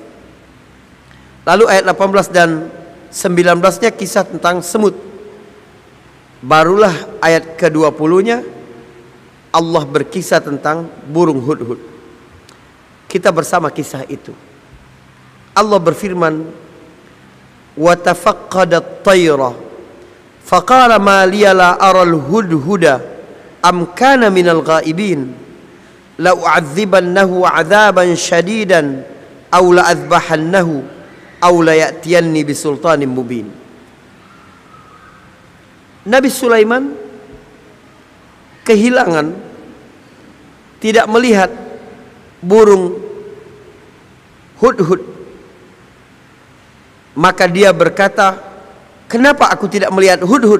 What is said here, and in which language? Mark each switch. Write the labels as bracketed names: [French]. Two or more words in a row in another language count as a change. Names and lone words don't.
[Indonesian] Lalu ayat 18 dan 19-nya kisah tentang semut. Barulah ayat ke-20-nya Allah berkisah tentang burung hudhud. Kita bersama kisah itu. Allah berfirman, [Arabic] وتفقد الطير فقال ما لي لا أرى الهدهد أم كان من الغائبين لأعذبنه عذابا شديدا أو لأذبحنه أو ليأتيني بسلطان مبين. [Indonesian] Nabi Sulaiman kehilangan, tidak melihat burung hudhud, maka dia berkata, kenapa aku tidak melihat hudhud?